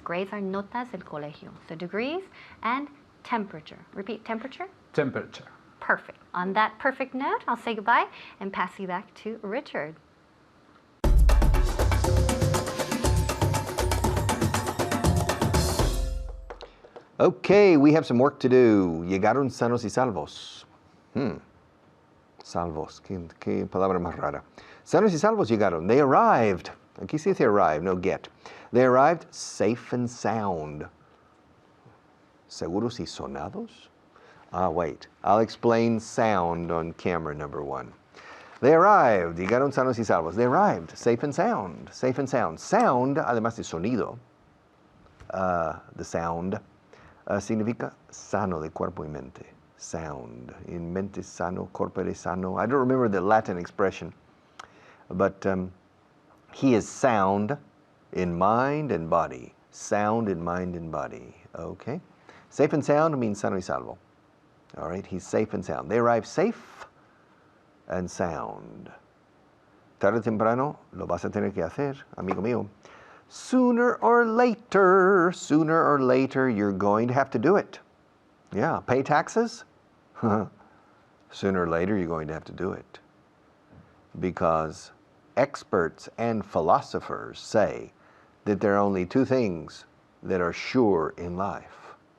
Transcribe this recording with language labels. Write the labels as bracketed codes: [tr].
[en] Grades are [es] notas del colegio. [en] So degrees and temperature. Repeat, temperature. Temperature. Perfect. On that perfect note, I'll say goodbye and pass you back to Richard. Okay, we have some work to do. [es] Llegaron sanos y salvos. Salvos, qué palabra más rara. Sanos y salvos llegaron. [en] They arrived. [es] Aquí se dice arrive, no get. [en] They arrived safe and sound. [es] ¿Seguros y sonados? [en] Ah, wait. I'll explain sound on camera number 1. They arrived. [es] Llegaron sanos y salvos. [en] They arrived safe and sound. Safe and sound. [es] Sound, además de sonido, the sound, significa sano de cuerpo y mente. [en] Sound. [la] In mente sano, corpore sano. [en] I don't remember the Latin expression, but he is sound in mind and body. Sound in mind and body. Okay? Safe and sound means [es] sano y salvo. [en] All right? He's safe and sound. They arrive safe and sound. [es] Tarde o temprano lo vas a tener que hacer, amigo mío. [en] Sooner or later, you're going to have to do it. Yeah, pay taxes? Sooner or later, you're going to have to do it. Because experts and philosophers say that there are only 2 things that are sure in life.